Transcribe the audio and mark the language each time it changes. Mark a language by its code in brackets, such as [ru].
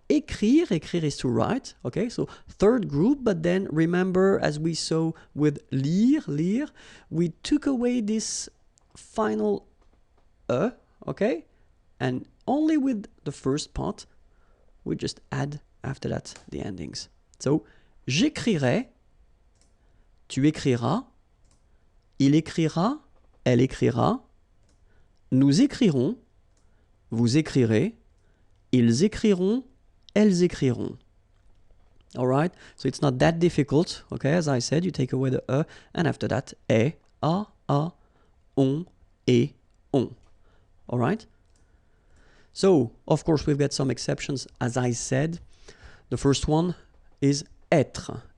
[en] écrire, écrire is to write, okay? So third group, but then remember, as we saw with lire, lire, we took away this final okay? And only with the first part, we just add after that the endings. [fr] So, j'écrirai, tu écriras, il écrira, elle écrira, nous écrirons, vous écrirez, ils écriront, elles écriront. [en] All right? So it's not that difficult, okay? As I said, you take away the and after that, est, a, on, et, on. All right? So, of course, we've got some exceptions, as I said. The first one is être.